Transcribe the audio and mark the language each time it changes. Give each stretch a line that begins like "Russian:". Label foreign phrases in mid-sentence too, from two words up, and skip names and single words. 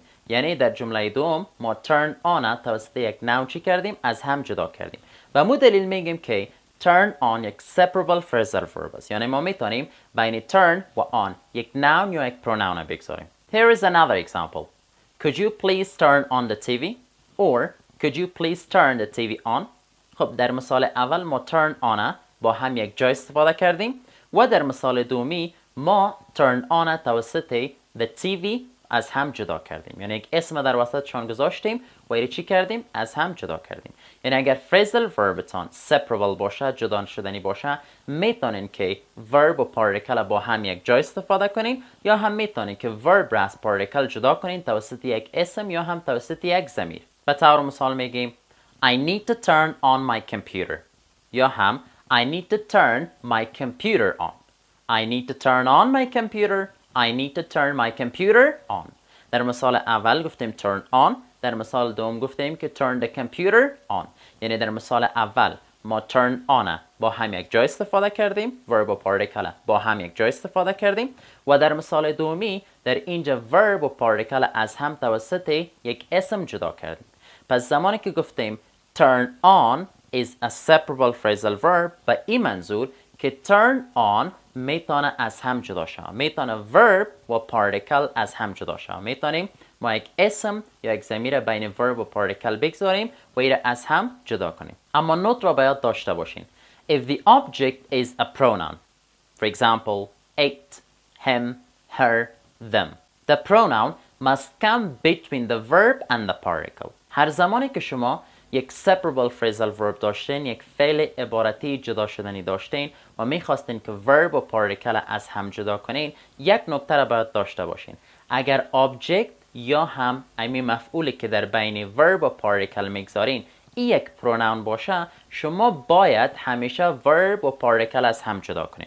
Persian: یعنی در جمله دوم ما
English: turn on
Persian: توسط یک نوع چی کردیم؟ از هم جدا کردیم. و مو دلیل میگیم که
English: turn on
Persian: یک
English: separable phrasal verb
Persian: است. یعنی ما میتونیم بین turn و on یک noun یا یک pronoun بگذاریم.
English: Here is another example. Could you please turn on the TV? Or could you please turn the TV on?
Persian: خب در مثال اول ما
English: turn on
Persian: با هم یک جا استفاده کردیم و در مثال دومی ما
English: turn on
Persian: توسط
English: the TV
Persian: از هم جدا کردیم. یعنی یک اسم در وسطشان گذاشتیم و ایره چی کردیم؟ از هم جدا کردیم. یعنی اگر
English: phrasal verbتان separable
Persian: باشه، جدا شدنی باشه، میتونین که verb و particle با هم یک جا استفاده کنین یا هم میتونین که verb را از particle جدا کنین توسط یک اسم یا هم توسط یک ضمیر. به طور مثال میگیم
English: I need to turn on my computer
Persian: یا هم
English: I need to turn my computer on. I need to turn on my computer. I need to turn my computer on.
Persian: در مثال اول گفتیم
English: turn on.
Persian: در مثال دوم گفتیم که
English: turn the computer on.
Persian: یعنی در مثال اول ما
English: turn on
Persian: با هم یک جا استفاده کردیم. verb و particle با هم یک جا استفاده کردیم. و در مثال دومی در اینجا verb و particle از هم توسط یک اسم جدا کردیم. پس زمانی که گفتیم
English: turn on is a separable phrasal verb
Persian: به این منظور که
English: turn on
Persian: میتونه از هم جدا شود. میتونه verb و particle از هم جدا شود. میتونیم ما یک اسم یا یک ضمیر بین verb و particle بگذاریم و ایره از هم جدا کنیم. اما نوت را باید داشته باشین.
English: If the object is a pronoun, for example, it, him, her, them, the pronoun must come between the verb and the particle.
Persian: هر زمانی که شما یک
English: separable phrasal verb
Persian: داشتین، یک فعل عبارتی جدا شدنی داشتین و میخواستین که verb و particle از هم جدا کنین، یک نکته را باید داشته باشین. اگر object یا هم امی مفعولی که در بین verb و particle میگذارین این یک pronoun باشه، شما باید همیشه verb و particle از هم جدا کنین.